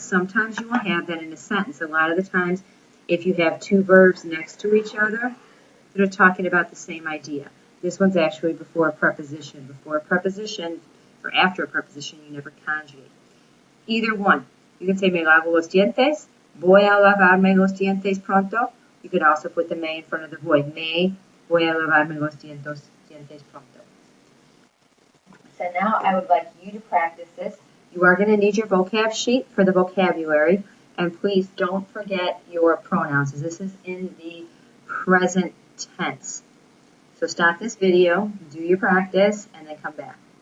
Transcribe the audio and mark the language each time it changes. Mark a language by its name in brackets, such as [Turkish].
[English] Sometimes you will have that in a sentence. A lot of the times, if you have two verbs next to each other, that are talking about the same idea. This one's actually before a preposition. Before a preposition, or after a preposition, you never conjugate. Either one. You can say, [Spanish] me lavo los dientes, voy a lavarme los dientes pronto. [English] You could also put the me in front of the voy. [Spanish] Me voy a lavarme los dientes pronto. [English] So now I would like you to practice this. You are going to need your vocab sheet for the vocabulary. And please don't forget your pronouns, as this is in the present tense. So stop this video, do your practice, and then come back.